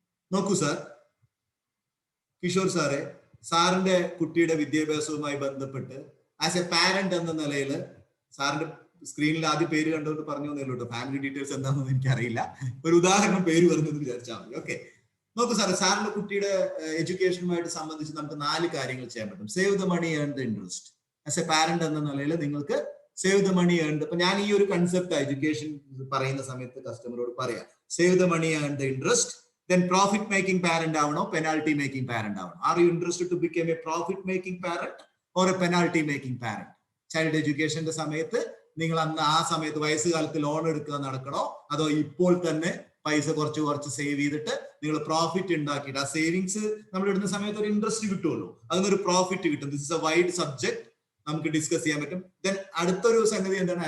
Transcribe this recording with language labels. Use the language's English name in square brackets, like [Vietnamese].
[Malayalam] നോക്കൂ സാർ, കിഷോർ സാറെ, സാറിന്റെ കുട്ടിയുടെ വിദ്യാഭ്യാസവുമായി ബന്ധപ്പെട്ട് ആസ് എ പാരന്റ് എന്ന നിലയിൽ, സാറിന്റെ സ്ക്രീനിൽ ആദ്യം പേര് കണ്ടുകൊണ്ട് പറഞ്ഞു തന്നല്ലോ കേട്ടോ, ഫാമിലി ഡീറ്റെയിൽസ് എന്താണെന്ന് എനിക്കറിയില്ല, ഒരു ഉദാഹരണം പേര് പറഞ്ഞെന്ന് വിചാരിച്ചാൽ മതി. ഓക്കെ, നോക്കൂ സാറേ, സാറിന്റെ കുട്ടിയുടെ എഡ്യൂക്കേഷനുമായിട്ട് സംബന്ധിച്ച് നമുക്ക് 4 കാര്യങ്ങൾ ചെയ്യാൻ പറ്റും. [English] Save the money, earn the interest. [Malayalam] As A parent എന്ന നിലയിൽ നിങ്ങൾക്ക് save the money, earn the, ഇപ്പൊ ഞാൻ ഈ ഒരു കൺസെപ്റ്റ് എഡ്യൂക്കേഷൻ പറയുന്ന സമയത്ത് കസ്റ്റമറോട് പറയാം, save the money, earn the interest, [English] Then profit making parent ആവണോ penalty making parent ആവണോ? Are you interested to become a profit making parent or a penalty making parent? [Malayalam] Child എഡ്യൂക്കേഷന്റെ സമയത്ത് നിങ്ങൾ അന്ന് ആ സമയത്ത് വയസ്സുകാലത്ത് ലോൺ എടുക്കുക നടക്കണോ, അതോ ഇപ്പോൾ തന്നെ പൈസ കുറച്ച് സേവ് ചെയ്തിട്ട് നിങ്ങൾ പ്രോഫിറ്റ് ഉണ്ടാക്കിയിട്ട് ആ സേവിങ്സ് നമ്മൾ ഇടുന്ന സമയത്ത് ഒരു ഇൻട്രസ്റ്റ് കിട്ടുമല്ലോ, അതിനൊരു പ്രോഫിറ്റ് കിട്ടും. [English] this is a wide subject, [Malayalam] നമുക്ക് ഡിസ്കസ് ചെയ്യാൻ പറ്റും. ദെൻ അടുത്തൊരു സംഗതി എന്താണ്?